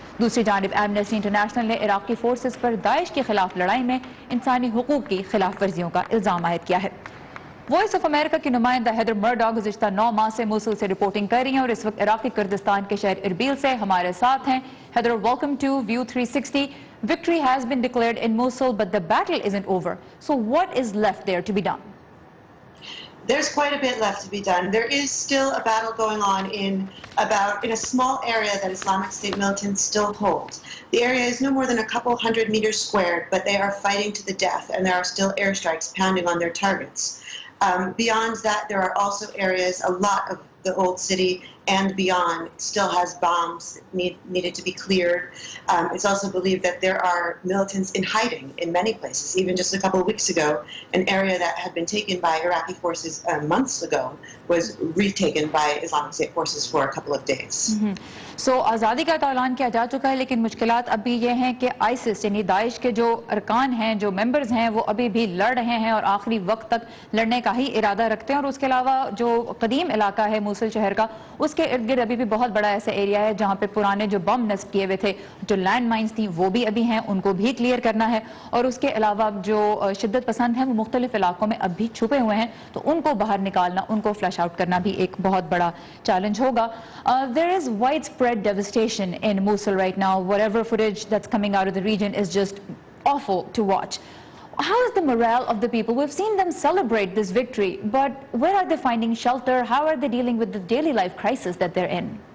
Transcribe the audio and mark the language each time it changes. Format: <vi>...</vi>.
<ur>دوسری جانب Amnesty international نے عراقی فورسز پر داعش کے خلاف لڑائی میں انسانی حقوق کی خلاف ورزیوں کا الزام عائد کیا ہے. وائس آف امریکہ کی نمائندہ ہیدر مرڈاک گزشتہ 9 ماہ سے موصل سے رپورٹنگ کر رہی ہیں اور اس وقت عراقی کردستان کے شہر اربیل سے ہمارے ساتھ ہیں. ہیدر, welcome to view 360.</ur> <en>Victory has been declared in Mosul, but the battle isn't over. So what is left there to be done? There's quite a bit left to be done. There is still a battle going on in a small area that Islamic State militants still hold. The area is no more than a couple hundred meters squared, but they are fighting to the death, and there are still airstrikes pounding on their targets. Beyond that, there are also areas, a lot of the old city and beyond still has bombs that needed to be cleared. It's also believed that there are militants in hiding in many places. Even just a couple of weeks ago, an area that had been taken by Iraqi forces months ago was retaken by Islamic State forces for a couple of days.</en> <ur>So آزادی کا تو اعلان کیا جا چکا ہے, لیکن مشکلات اب بھی یہ ہیں کہ آئسس یعنی داعش کے جو ارکان ہیں, جو ممبرز ہیں, وہ ابھی بھی لڑ رہے ہیں اور آخری وقت تک لڑنے کا ہی ارادہ رکھتے ہیں. اور اس کے علاوہ جو قدیم علاقہ ہے موصل شہر کا, اس کے ارد گرد ابھی بھی بہت بڑا ایسا ایریا ہے جہاں پہ پرانے جو بم نصب کیے ہوئے تھے, جو لینڈ مائنز تھیں, وہ بھی ابھی ہیں, ان کو بھی کلیئر کرنا ہے. اور اس کے علاوہ جو شدت پسند ہیں وہ مختلف علاقوں میں اب بھی چھپے ہوئے ہیں, تو ان کو باہر نکالنا, ان کو فلش آؤٹ کرنا بھی ایک بہت بڑا چیلنج ہوگا.</ur> <en>There is widespread devastation in Mosul right now. Whatever footage that's coming out of the region is just awful to watch. How is the morale of the people? We've seen them celebrate this victory, but where are they finding shelter? How are they dealing with the daily life crisis that they're in?</en>